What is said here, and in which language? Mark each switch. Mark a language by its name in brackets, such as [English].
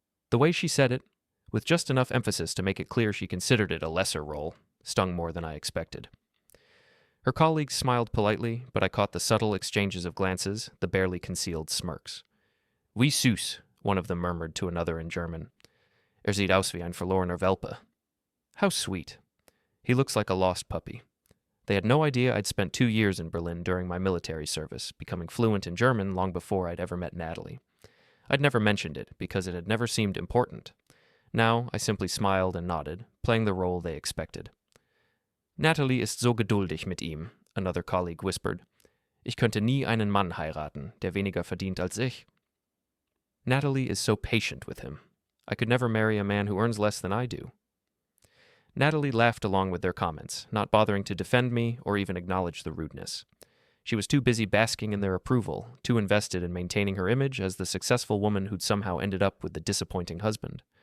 [English] The way she said it, with just enough emphasis to make it clear she considered it a lesser role, stung more than I expected. Her colleagues smiled politely, but I caught the subtle exchanges of glances, the barely concealed smirks. [German] "Wie süß," [English] one of them murmured to another in German. [German] "Sieht aus wie ein verlorener Welpe." [English] How sweet. He looks like a lost puppy. They had no idea I'd spent 2 years in Berlin during my military service, becoming fluent in German long before I'd ever met Natalie. I'd never mentioned it because it had never seemed important. Now I simply smiled and nodded, playing the role they expected. [German] "Natalie ist so geduldig mit ihm," [English] another colleague whispered. [German] "Ich könnte nie einen Mann heiraten, der weniger verdient als ich." [English] Natalie is so patient with him. I could never marry a man who earns less than I do. Natalie laughed along with their comments, not bothering to defend me or even acknowledge the rudeness. She was too busy basking in their approval, too invested in maintaining her image as the successful woman who'd somehow ended up with the disappointing husband.